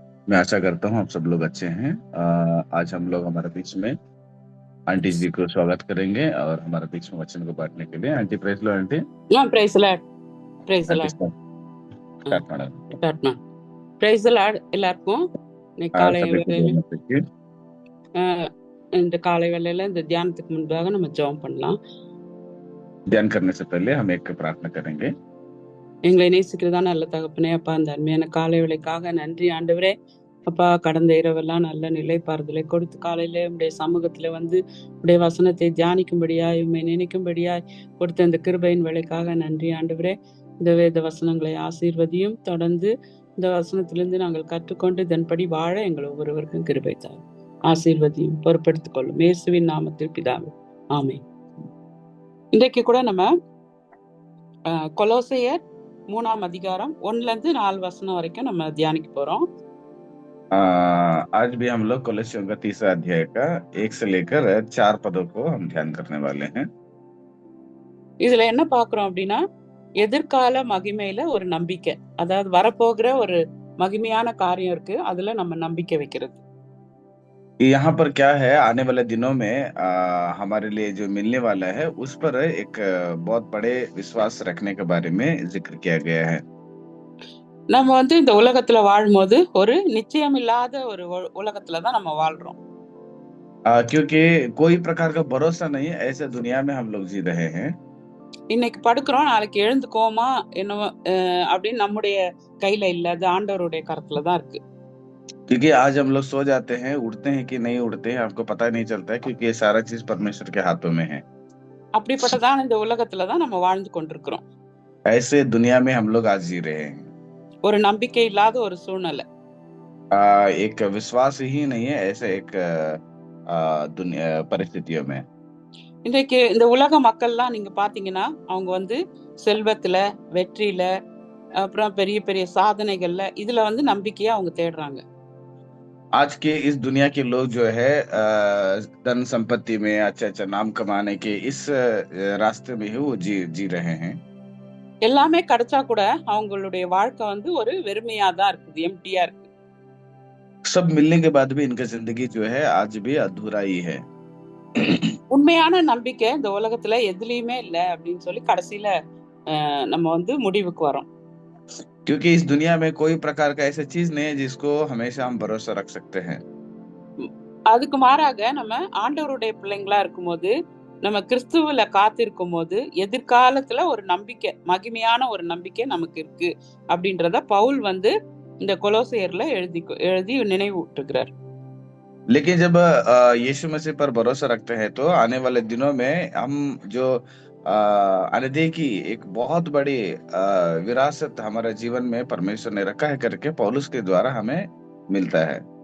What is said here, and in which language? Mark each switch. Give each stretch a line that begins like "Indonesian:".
Hindi: मैं आशा करता हूँ आप सब लोग अच्छे हैं। आज हम लोग हमारे बीच में आंटी जी को स्वागत करेंगे और हमारे बीच में वचन को बांटने के लिए आंटी प्रेस लो। Aunty
English: price lord price
Hindi: aunty
English: Lord start madam.
Tamil: ஸ்டார்ட்மா
English: praise Lord
Tamil: எல்லாருக்கும் இன்னைக்கு காலை
Hindi: सभी को जय
Tamil: வேளையில
Hindi: मसीह की।
Tamil: இந்த காலை வேளையில இந்த தியானத்துக்கு முன்பாக நம்ம ஜெபம் பண்ணலாம்.
Hindi: ध्यान करने से पहले हम एक प्रार्थना करेंगे।
Tamil: எங்களை நேசிக்கிறதா நல்ல தகப்பனே, அப்பா அந்த அருமையான காலை வேளைக்காக நன்றி ஆண்டவரே. அப்பா கடந்த இரவெல்லாம் நல்ல நிலைப்பாறுதலை கொடுத்து காலையில உடைய சமூகத்துல வந்து உடைய வசனத்தை தியானிக்கும்படியாய் உண்மை நினைக்கும்படியாய் கொடுத்த இந்த கிருபையின் வேலைக்காக நன்றி ஆண்டவரே. இந்த வேத வசனங்களை ஆசீர்வதியும் தொடர்ந்து இந்த வசனத்திலிருந்து நாங்கள் கற்றுக்கொண்டு இதன்படி வாழ எங்கள் ஒவ்வொருவருக்கும் கிருபை தாரும். ஆசீர்வதியும் பொறுப்படுத்திக் கொள்ளும் இயேசுவின் நாமத்தில் பிதாவே ஆமென். இன்றைக்கு கூட நம்ம கொலோசையர் 3ஆம் அதிகாரம் 1-4 வசனம் வரைக்கும் நம்ம தியானிக்க போறோம்.
Hindi: आज भी हम लोग कोलोसियों का 3रा अध्याय का 1 से लेकर 4 पदों को हम ध्यान करने वाले हैं।
Tamil: இதுல என்ன பாக்குறோம் அப்படின்னா, எதிர்கால மகிமையில ஒரு நம்பிக்கை, அதாவது வரப்போகிற ஒரு மகிமையான காரியம் இருக்கு, அதுல நம்ம நம்பிக்கை வைக்கிறது.
Hindi: यहाँ पर क्या है, आने वाले दिनों में हमारे लिए जो मिलने वाला है उस पर एक बहुत बड़े विश्वास रखने के बारे में जिक्र किया गया है।
Tamil: நம்ம வந்து இந்த உலகத்துல வாழும்போது ஒரு நிச்சயம் இல்லாத ஒரு உலகத்துலதான் நம்ம வாழ்றோம்.
Hindi: क्योंकि कोई प्रकार का भरोसा नहीं है, ऐसे दुनिया में हम लोग जी रहे हैं।
Tamil: இன்னைக்கு படுக்கிறோம், நாளைக்கு எழுந்துக்கோமா என்னவோ அப்படின்னு நம்முடைய கையில இல்ல, அது ஆண்டவருடைய கரத்துலதான் இருக்கு.
Hindi: क्योंकि आज हम लोग सो जाते हैं, उठते हैं कि नहीं उठते हैं आपको पता नहीं चलता है, क्योंकि ये सारा चीज परमेश्वर के हाथों में है।
Tamil: அப்படிப்பட்டதான் இந்த உலகத்துலதான் நம்ம வாழ்ந்து கொண்டிருக்கிறோம்.
Hindi: ऐसे दुनिया में हम लोग आज जी रहे हैं।
Tamil: ஒரு நம்பிக்கை இல்லாத ஒரு சூழ்நிலை,
Hindi: एक विश्वास ही नहीं है ऐसे एक दुनिया परिस्थितियों में।
Tamil: இன்றைக்கு இந்த உலக மக்கள்லாம் நீங்க பாத்தீங்கன்னா அவங்க வந்து செல்வத்துல, வெற்றியில, அப்புறம் பெரிய பெரிய சாதனைகள்ல இதுல வந்து நம்பிக்கையா அவங்க தேடுறாங்க.
Hindi: आज के इस दुनिया के लोग जो है धन संपत्ति में, अच्छा नाम कमाने के इस रास्ते में ही वो जी रहे हैं।
Tamil: எல்லாமே கிடைச்சா கூட அவங்களுடைய வாழ்க்கை வந்து ஒரு வெறுமையாதான் இருக்குது, எம்டியா இருக்கு.
Hindi: सब मिलने के बाद भी इनका जिंदगी जो है आज भी अधूरा ही है।
Tamil: உண்மையான நம்பிக்கை இந்த உலகத்துல எதுலயுமே இல்ல அப்படின்னு சொல்லி கடைசியில நம்ம வந்து முடிவுக்கு வரோம்.
Hindi: क्योंकि इस दुनिया में कोई प्रकार का ऐसा चीज नहीं है जिसको हमेशा हम भरोसा रख सकते हैं।
Tamil: அதுக்கு மாறாக நம்ம ஆண்டவருடைய பிள்ளைங்களா இருக்கும்போது, நம்ம கிறிஸ்துவுல காத்திருக்கும் போது எதிர்காலத்துல ஒரு நம்பிக்கை, மகிமையான ஒரு நம்பிக்கை நமக்கு இருக்கு அப்படின்றத பவுல் வந்து இந்த கொலோசையர்ல எழுதி நினைவூட்டுகிறார்.
Hindi: लेकिन जब यीशु मसीह पर भरोसा रखते हैं तो आने वाले दिनों में हम जो अनदे की एक बहुत बड़ी विरासत हमारे जीवन में परमेश्वर ने रखा है करके पौलुस के द्वारा हमें मिलता है।